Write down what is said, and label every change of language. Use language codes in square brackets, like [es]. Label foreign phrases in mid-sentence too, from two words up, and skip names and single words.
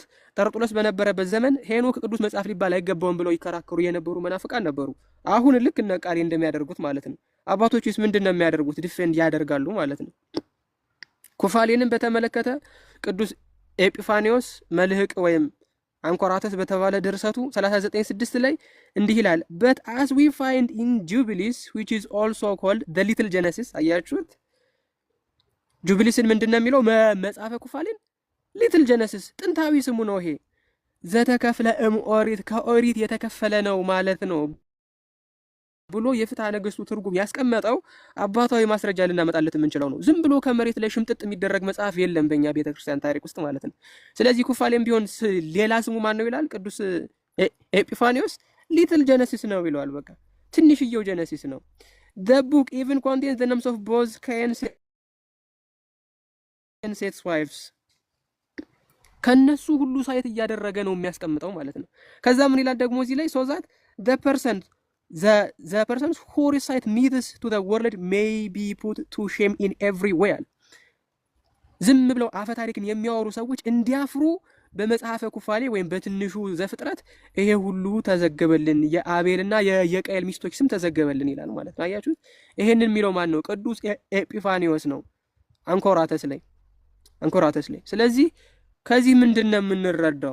[am] ጠርጡለስ በነበረበት ዘመን ሄኖክ ቅዱስ መጽሐፍ ሊባል አይገባውም ብለው ይከራከሩ የነበሩ መናፍቃን ነበሩ። አሁን ልክ እነ ቃሌ እንደሚያደርጉት ማለት ነው። አባቶችስ ምንድነው የሚያደርጉት? ዲፌንድ ያደርጋሉ ማለት ነው። ኩፋሌንን በተመለከተ ቅዱስ ኤጲፋኒዮስ መልህቅ ወይም አንኮራተስ በተባለ ድርሰቱ 39:6 ላይ እንዲህ ይላል። [en] but as we find in Jubilees which is also called the little Genesis። [am] አያችሁት? ጁቢሊስን ምንድነው የሚለው? መጽሐፈ ኩፋሌን [en] little Genesis [am] ጥንታዊ ስሙ ነው። ይሄ ዘተከፍለ ኦሪት ከኦሪት የተከፈለ ነው ማለት ነው ብሎ የፍትሐ ነገሥቱ ትርጉም ያስቀመጠው አባታዊ ማስረጃ ልናመጣለት የምንችለው ነው። ዝም ብሎ ከመሬት ላይ ሽምጥጥ የሚደረግ መጽሐፍ የለም በእኛ ቤተክርስቲያን ታሪክ ውስጥ ማለት ነው። ስለዚህ ኩፋሌም ቢሆን ሌላ ስሙ ማን ነው ይላል? ቅዱስ ኤጲፋኒዮስ [en] little Genesis [am] ነው ይለዋል። በቃ ትንሽየው ጀነሲስ ነው። [en] the book even contains the names of both Cain and Seth's wives። [am] ከነሱ ሁሉ ሳይት እያደረገ ነው የሚያስቀምጠው ማለት ነው። ከዛ ምን ይላል ደግሞ እዚህ ላይ [en] so that the persons who recite myths to the world may be put to shame in every way. [am] ዝም ብለው አፈ ታሪክን የሚያወሩ ሰዎች እንዲያፍሩ በመጽሐፈ ኩፋሌ ወይም በትንሹ ዘፍጥረት ይሄ ሁሉ ተዘገበልን፣ የአቤልና የቃየል ሚስቶች ስም ተዘገበልን ይላል ማለት ነው። አያችሁት? ይሄንን የሚለው ማን ነው? ቅዱስ ኤጲፋኒዎስ ነው አንኮራተስ ላይ። ስለዚህ ከዚህ ምንድነው የምንረዳው?